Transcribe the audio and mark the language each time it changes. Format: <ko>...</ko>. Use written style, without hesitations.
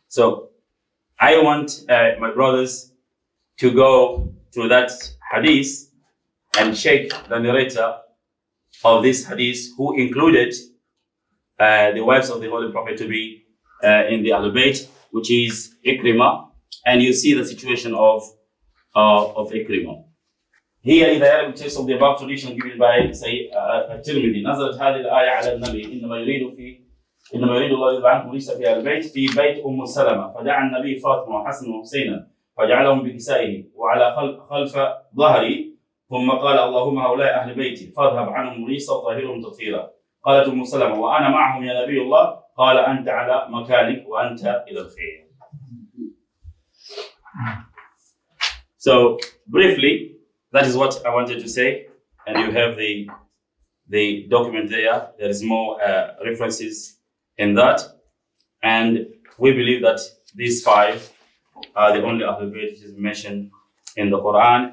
<en>So I want my brothers to go to that hadith and check the narrator of this hadith who included the wives of the Holy Prophet to be in the Ahlul Bayt, which is Ikrimah, and you see the situation of Ikrimah. Here in the Arabic text of the above tradition given by say</en> <ar>الترمذي نزلت هذه الآية على النبي إنما يريد الله يذهب عنكم رجس في البيت في بيت أم سلمة فدعا النبي فاطمة وحسن وحسينا فجعلهم بكسائه وعلى خلف ظهري ثم قال اللهم هؤلاء أهل بيتي فاذهب عنهم رجس وطهرهم تطهيرا. قالت أم سلمة وأنا معهم يا نبي الله قال أنت على مكانك وأنت إلى الخير.</ar> <en>So briefly, that is what I wanted to say, and you have the document there. There is more references in that, and we believe that these 5 are the only Ahlul Bayt which is mentioned in the Quran.</en>